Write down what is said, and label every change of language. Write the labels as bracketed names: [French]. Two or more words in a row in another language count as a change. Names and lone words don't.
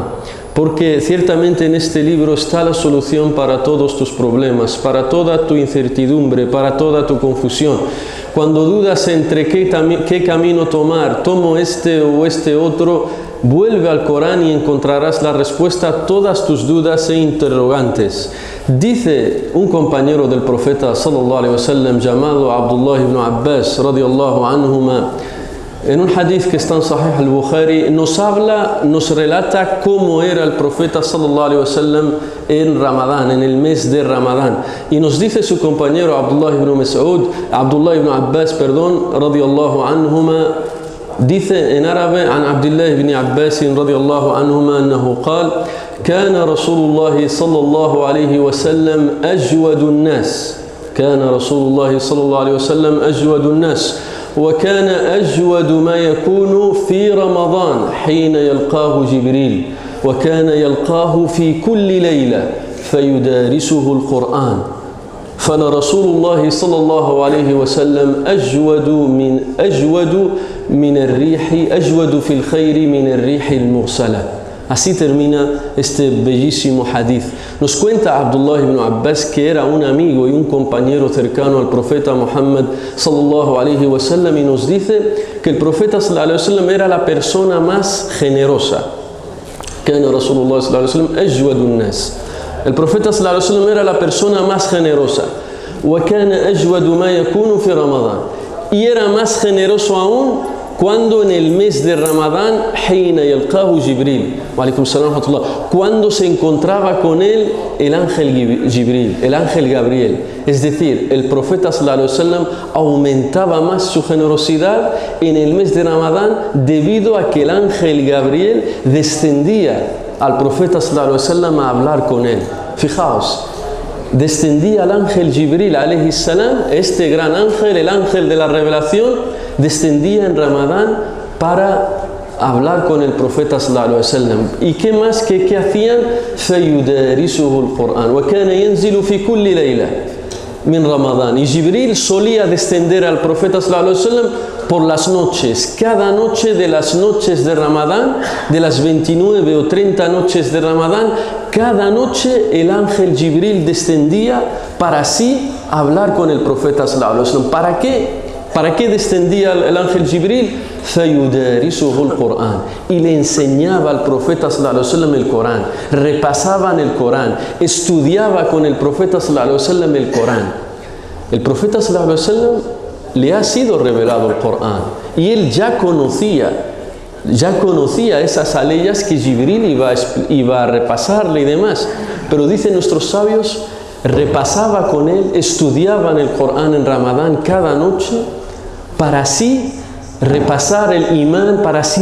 [Spanish] Porque ciertamente en este libro está la solución para todos tus problemas, para toda tu incertidumbre, para toda tu confusión. Cuando dudas entre qué camino tomar, tomo este o este otro, vuelve al Corán y encontrarás la respuesta a todas tus dudas e interrogantes. Dice un compañero del profeta [Arabic] صلى الله عليه وسلم [Spanish] llamado Abdullah ibn Abbas [Arabic] رضي الله عنهما, [Spanish] en un hadith que está en Sahih al-Bukhari, nos relata cómo era el profeta [Arabic] صلى الله عليه وسلم [Spanish] en Ramadán, en el mes de Ramadán. Y nos dice su compañero Abdullah ibn Abbas, [Arabic] رضي الله عنهما, [Spanish] dice en árabe, [Arabic] an Abdullah ibn Abbas رضي الله عنهما أنه قال كان رسول الله صلى الله عليه وسلم أجود الناس كان رسول الله صلى الله عليه وسلم أجود الناس وكان أجود ما يكون في رمضان حين يلقاه جبريل وكان يلقاه في كل ليلة فيدارسه القرآن فلرسول الله صلى الله عليه وسلم أجود في الخير من الريح المرسلة. [Spanish] Así termina este bellísimo hadith. Nos cuenta Abdullah ibn Abbas que era un amigo y un compañero cercano al profeta Muhammad [Arabic] صلى الله عليه وسلم, [Spanish] y nos dice que el profeta [Arabic] صلى الله عليه وسلم [Spanish] era la persona más generosa. [Arabic] كان رسول الله صلى الله عليه وسلم أجود الناس. [Spanish] El profeta [Arabic] صلى الله عليه وسلم [Spanish] era la persona más generosa. [Arabic] وكان أجود ما يكون في رمضان. [Spanish] Y era más generoso aún Cuando en el mes de Ramadán, [Arabic] حين يلقاه جبريل, وعليكم السلام ورحمة الله, [Spanish] cuando se encontraba con él el ángel Jibril, el ángel Gabriel. Es decir, el profeta [Arabic] صلى الله عليه وسلم [Spanish] aumentaba más su generosidad en el mes de Ramadán debido a que el ángel Gabriel descendía al profeta [Arabic] صلى الله عليه وسلم [Spanish] a hablar con él. Fijaos, descendía el ángel Jibril [Arabic] عليه السلام, [Spanish] este gran ángel, el ángel de la revelación, descendía en Ramadán para hablar con el profeta [Arabic] صلى الله عليه وسلم. [Spanish] ¿Y qué más? ¿Qué hacían? [Arabic] فَيُدَارِسُهُ الْقُرْآنِ وَكَانَ يَنْزِلُ فِي كُلِّ لَيْلَةٍ min Ramadán. [Spanish] Y Jibril solía descender al profeta [Arabic] صلى الله عليه وسلم [Spanish] por las noches, cada noche de las noches de Ramadán, de las 29 o 30 noches de Ramadán, cada noche el ángel Jibril descendía para así hablar con el profeta [Arabic] صلى الله عليه وسلم. [Spanish] ¿Para qué? ¿Para qué descendía el ángel Jibril? [Arabic] فَيُدَارِسُهُ الْقُرْآنِ, [Spanish] y le enseñaba al profeta [Arabic] صلى الله عليه وسلم [Spanish] el Corán, repasaban el Corán, estudiaba con el profeta [Arabic] صلى الله عليه وسلم [Spanish] el Corán. El profeta [Arabic] صلى الله عليه وسلم [Spanish] le ha sido revelado el Corán y él ya conocía esas aleyas que Jibril iba a repasarle y demás, pero dicen nuestros sabios, repasaba con él, estudiaban el Corán en Ramadán cada noche para así repasar el imán, para así